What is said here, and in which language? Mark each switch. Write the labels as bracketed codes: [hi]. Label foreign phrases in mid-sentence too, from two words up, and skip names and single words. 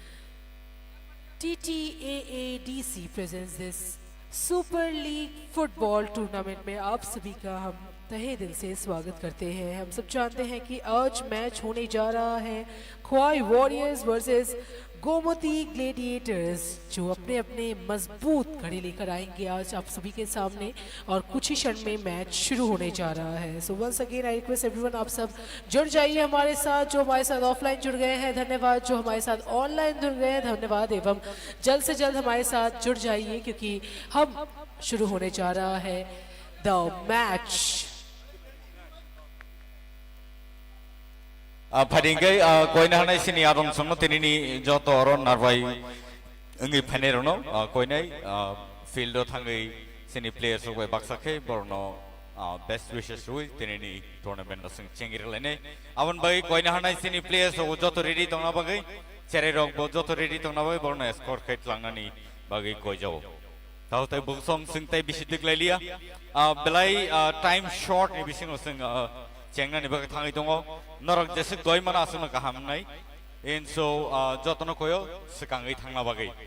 [en] TTAADC presents this Super League Football Tournament [hi] में आप सभी का हम तहे दिल से स्वागत करते हैं। हम सब जानते हैं कि आज मैच होने जा रहा है ख्वाई वॉरियर्स वर्सेस गोमती ग्लेडिएटर्स, जो अपने अपने मजबूत खड़े लेकर आएंगे आज आप सभी के सामने और कुछ ही क्षण में मैच शुरू होने जा रहा है। [en] so once again I request everyone, [hi] आप सब जुड़ जाइए हमारे साथ। जो हमारे साथ ऑफलाइन जुड़ गए हैं धन्यवाद, जो हमारे साथ ऑनलाइन जुड़ गए हैं धन्यवाद, एवं जल्द से जल्द हमारे साथ जुड़ जाइए क्योंकि हम शुरू होने जा रहा है [en] the match. [trp] Phadingkai koina hanai sini arong sono tinini joto oron narwai ngi phanero no koinai field thangai sini players rok baksakhe borno [en] best wishes [trp] rui tinini tournament sing chengir lene aban bai koina hanai sini players rok joto ready tongna bagai chere rok bo joto ready tongna bagai borno score kait langnani bagai koi jao tau tai buksong sing tai bisidik lailia belai time short ni bising sing chengna ni bagai thangai tongo norok jese goi mana asuna kaham nai in so jotono koyo sekangai thangna bagai